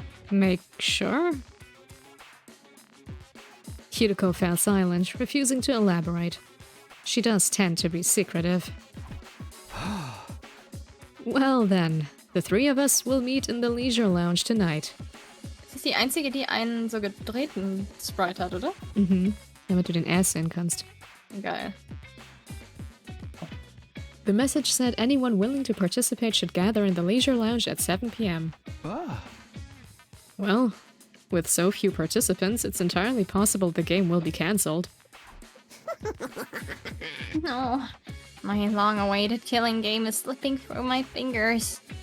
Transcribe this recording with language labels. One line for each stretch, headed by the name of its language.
English: Make sure? Hiroko fell silent, refusing to elaborate. She does tend to be secretive. Well then, the three of us will meet in the leisure lounge tonight.
German: Sie ist die einzige, die einen so gedrehten Sprite hat, oder? Mhm, damit du den Ass sehen kannst. Geil.
English: The message said anyone willing to participate should gather in the leisure lounge at 7 p.m. Well, with so few participants, it's entirely possible the game will be cancelled. No, my long-awaited killing game is slipping through my fingers.